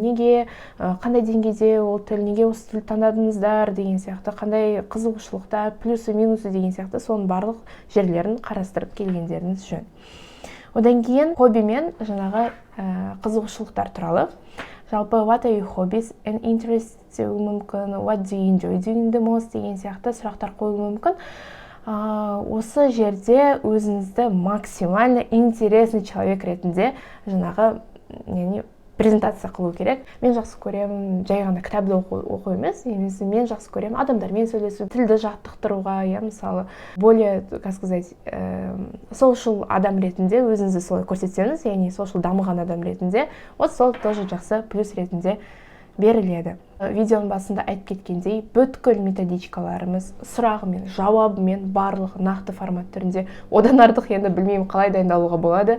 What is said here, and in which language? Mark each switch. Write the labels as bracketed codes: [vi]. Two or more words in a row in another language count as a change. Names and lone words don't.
[kk] Неге, қандай деңгейде ол тіл, неге осы тіл таңдадыңыздар деген сияқты, қандай қызығушылықта, [ru] плюсы, минусы [kk] деген сияқты, соның барлық жерлерін қарастырып келгендеріңіз жөн. Одан кейін хобби мен жаңағы қызығушылықтар туралы. Жалпы, [en] what are your hobbies and interests [kk] деуі мүмкін, [en] what do you enjoy doing the most [kk] деген сияқты сұрақтар қойылуы мүмкін. Осы жерде өзіңізді [ru] максимально интересный человек [kk] ретінде жаңағы презентация қылу керек. Мен жақсы көремін жай ғана кітапты оқу емес, мен жақсы көремін адамдармен сөйлесу, тілді жаттықтыруға, мысалы, [ru] более, как сказать, [kk] social адам ретінде өзіңізді солай көрсетсеңіз, яғни social дамыған адам ретінде, сол тоже жақсы плюс ретінде беріледі. Видеоның басында айтып кеткендей, бүткіл методичкаларымыз сұрағымен, жауабымен барлығы нақты формат түрінде, одан артық енді білмеймін қалай дайындалуға болады.